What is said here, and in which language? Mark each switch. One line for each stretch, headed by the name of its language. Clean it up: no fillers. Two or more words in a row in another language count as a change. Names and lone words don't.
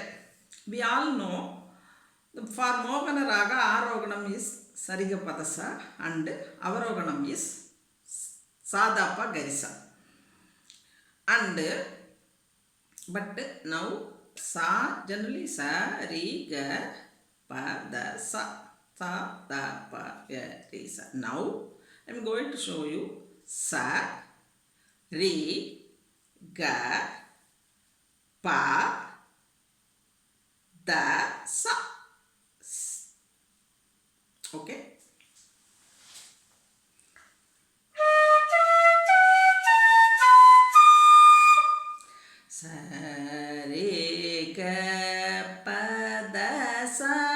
English: We all know for Mogana Raga, Aroganam is Sarigapadasa and Avaroganam is Sadapa Garisa. And but now sa generally sa re ga pa da sa da pa ga re sa. Now I am going to show you sa re ga pa da sa. Okay. Sa re ga pa da sa.